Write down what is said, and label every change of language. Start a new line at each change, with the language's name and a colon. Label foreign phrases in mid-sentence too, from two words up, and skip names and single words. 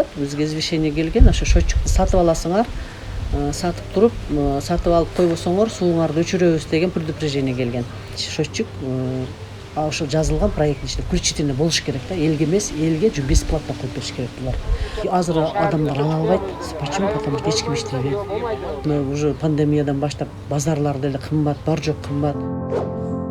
Kyrgyz: Бизге извещение келген, ошо счетчикти сатып аласыңар. Сатып туруп, сатып алып койбосоңор сууңарды өчүрөбүз деген предупреждение келген. Счетчик ошо жазылган проекттин ичинде включительно болуш керек да, элге эмес, элге бесплатно коюп бериш керек булар. Азыр адамдар ала албайт.
Russian: Почему? Потому что
Kyrgyz: эч ким иштебейт. Уже пандемиядан баштап базарлар деле кымбат, бар жок кымбат.